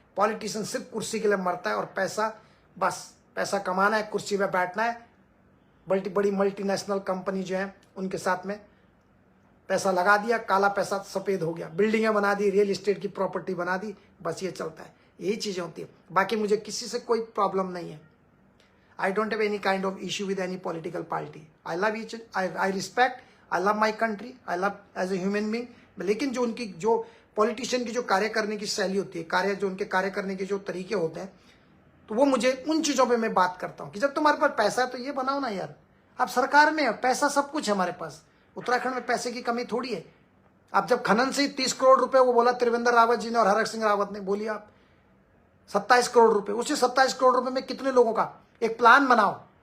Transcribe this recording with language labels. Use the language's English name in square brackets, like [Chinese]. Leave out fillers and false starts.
[Hindi] Politician सिर्फ कुर्सी के लिए मरता है और पैसा, बस पैसा कमाना है, कुर्सी पे बैठना है। बड़ी मल्टीनेशनल कंपनी जो है उनके साथ में पैसा लगा दिया, काला पैसा सफेद हो गया, बिल्डिंगें बना दी, रियल एस्टेट की प्रॉपर्टी बना दी, बस ये चलता है। यही चीजें होती है, बाकी मुझे किसी से कोई प्रॉब्लम नहीं है। [English] I don't have any kind of issue with any political party. I love each, I respect, I love my country, I love as a human being. [Hindi] लेकिन जो उनकी, जो पॉलिटिशियन की जो कार्य करने की शैली होती है, जो उनके कार्य करने के जो तरीके होते हैं, तो वो मुझे उन चीजों पे मैं बात करता हूँ कि जब तुम्हारे पास पैसा है तो ये बनाओ ना यार। आप सरकार में है, पैसा सब कुछ है हमारे पास। उत्तराखंड में पैसे की कमी थोड़ी है। आप जब खनन से 30 करोड़ रुपए वो बोला त्रिवेंद्र रावत जी ने और हरक सिंह रावत ने, बोलिए आप 27 करोड़ रुपए, उसी 27 करोड़ रुपए में कितने लोगों का एक प्लान बनाओ।